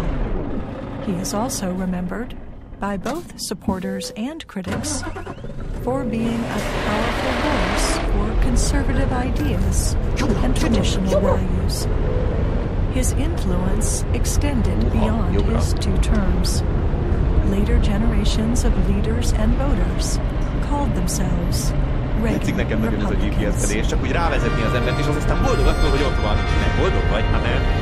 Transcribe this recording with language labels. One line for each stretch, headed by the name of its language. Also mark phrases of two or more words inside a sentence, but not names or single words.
English: He is also remembered by both supporters and critics for being a powerful voice for conservative ideas and traditional values. His influence extended beyond his 2 terms. Later generations of leaders and voters called themselves Reagan Republicans.
Hungarian: Csak úgy rávezetni az embert, és az aztán boldog attól, hogy ott van. Nem boldog vagy, hát nem.